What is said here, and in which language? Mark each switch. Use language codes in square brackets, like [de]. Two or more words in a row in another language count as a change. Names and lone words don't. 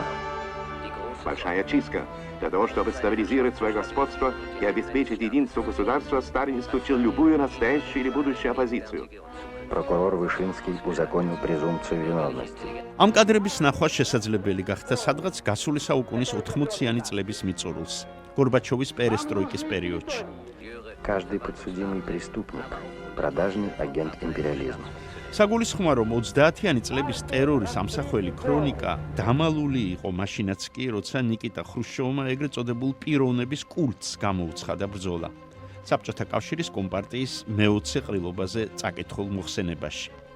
[ru] Большая чистка. Для того, чтобы стабилизировать свое господство и обеспечить единство государства, Сталин исключил любую настоящую или будущую оппозицию. Прокурор Вышинский узаконил презумпцию виновности. [ka] ამ კადრების ნახვა შესაძლებელი გახდა სადღაც გასული საუკუნის 80-იანი წლების მიწურულს, გორბაჩოვის პერესტროიკის პერიოდში. [ru] Каждый подсудимый преступник, продажный агент империализма. [ka] საგულისხმოა რომ 30-იანი წლების ტერორის ამსახველი ქრონიკა დამალული იყო მაშინაც კი, როცა ნიკიტა ხრუშჩოვმა ეგრეთ წოდებულ პიროვნების კულტს გამოუცხადა ბრძოლა საბჭოთა კავშირის კომპარტიის მე-20 ყრილობაზე წაკითხულ მოხსენებაში.